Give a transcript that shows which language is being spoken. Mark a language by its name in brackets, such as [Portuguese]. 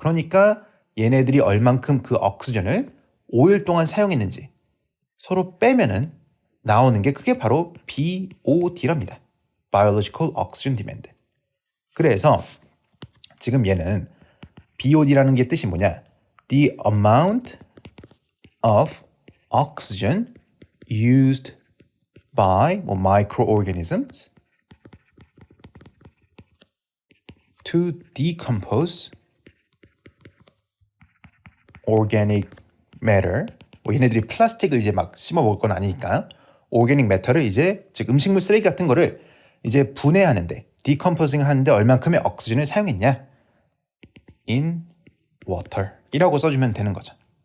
[Korean] 그러니까 얘네들이 얼만큼 그 옥시전을 5일 동안 사용했는지 서로 빼면은 나오는 게 그게 바로 BOD랍니다. [English] Biological Oxygen Demand. [Korean] 그래서 지금 얘는 BOD라는 게 뜻이 뭐냐? [English] The amount of oxygen used by microorganisms to decompose organic matter. [Korean] 뭐 얘네들이 플라스틱을 이제 막 씹어 먹을 건 아니니까 organic matter를 이제 즉 음식물 쓰레기 같은 거를 이제 분해하는데 decomposing 하는데 얼만큼의 옥시전을 사용했냐? [English] in water [Korean] 이라고 써주면 되는 거죠.